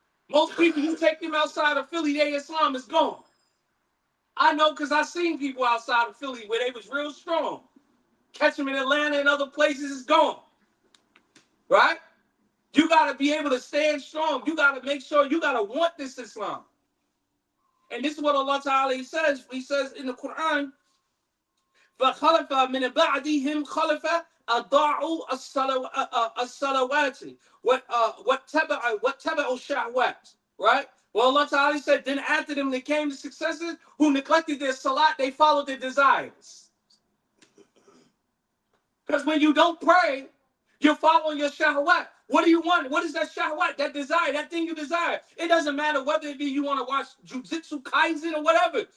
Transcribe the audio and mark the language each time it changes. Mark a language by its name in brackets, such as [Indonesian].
[English] Most people, you take them outside of Philly, their Islam is gone. I know because I seen people outside of Philly where they was real strong. Catch them in Atlanta and other places, is gone. Right? You got to be able to stand strong. You got to make sure you got to want this Islam. And this is what Allah Ta'ala says. He says in the Quran, [Arabic] فَخَلَفَ مِنَ بَعْدِهِمْ خَلَفَ أَضَاعُوا الصَّلَوَاتِ وَاتَّبَعُوا الشَّهْوَاتِ. [English] Right? Well, Allah Ta'ala said, then after them, there came the successors who neglected their salat, they followed their desires. Because when you don't pray, you're following your shahwat. What do you want? What is that shahwat, that desire, that thing you desire? It doesn't matter whether it be you want to watch Jujutsu Kaisen or whatever.